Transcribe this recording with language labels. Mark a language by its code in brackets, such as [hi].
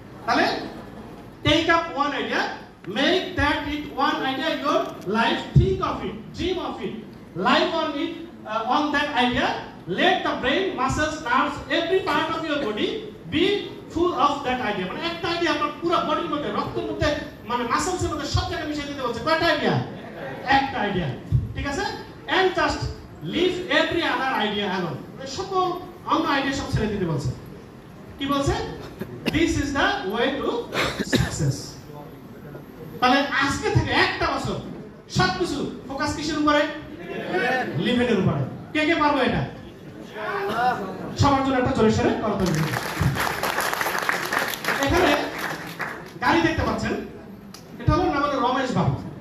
[en] তাহলে take up one idea, make that it one idea your life, think of it, dream of it, live on it, on that idea, let the brain, muscles, nerves, every part of your body be full of that idea. [bn] মানে একটা idea আপনার পুরো বডির মধ্যে, রক্তের মধ্যে, মানে মাসলসের মধ্যে সব জায়গায় মিশিয়ে দিতে বলছে। কয়টা আইডিয়া? একটা আইডিয়া। ঠিক আছে? [en] and just leave every other idea alone. [bn] সকল অন্য আইডিয়া সব ছেড়ে দিতে বলছে। কি বলছে? [en] this is the way to success. [bn] তাহলে আজকে থেকে একটা বছর সবকিছু ফোকাস কিসের উপরে? লিভেনের উপরে। কে কে পারবে এটা? সবার জন্য একটা জোরে সরে করতে হবে। এখানে গাড়ি দেখতে পাচ্ছেন, এটা হলো নাম হলো রমেশ বাবু।